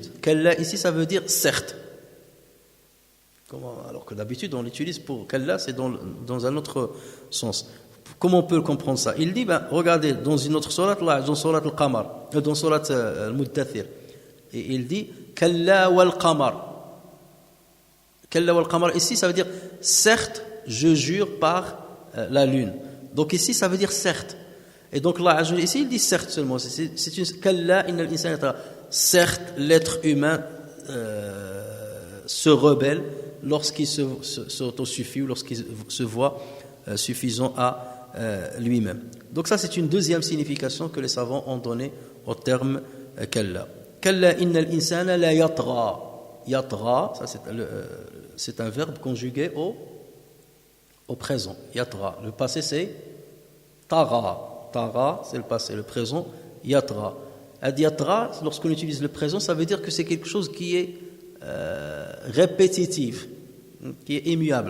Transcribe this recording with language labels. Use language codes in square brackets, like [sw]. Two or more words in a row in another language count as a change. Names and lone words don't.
[fr] Qu'Allah ici, ça veut dire certes. Alors que d'habitude, on l'utilise pour qu'Allah, c'est dans un autre sens. Comment on peut comprendre ça? Il dit, regardez, dans une autre sourate, dans sourate al-Qamar, dans sourate al-Muddathir, et il dit [ar] كلا والقمر. كلا والقمر, [fr] ici, ça veut dire certes, je jure par la lune. Donc ici, ça veut dire certes. Et donc là, ici, il dit certes seulement. C'est une [ar] كلا إن الإنسان. [fr] Certes, l'être humain se rebelle lorsqu'il s'autosuffit ou lorsqu'il se voit suffisant à lui-même. Donc ça, c'est une deuxième signification que les savants ont donnée au terme Kalla. [ar] كلا إن الإنسان ليطغى. [fr] Yatra, ça c'est un verbe conjugué au présent. Yatra. Le passé c'est tara. Tara, c'est le passé. Le présent, yatra. Yatra, lorsqu'on utilise le présent, ça veut dire que c'est quelque chose qui est répétitif, qui est immuable.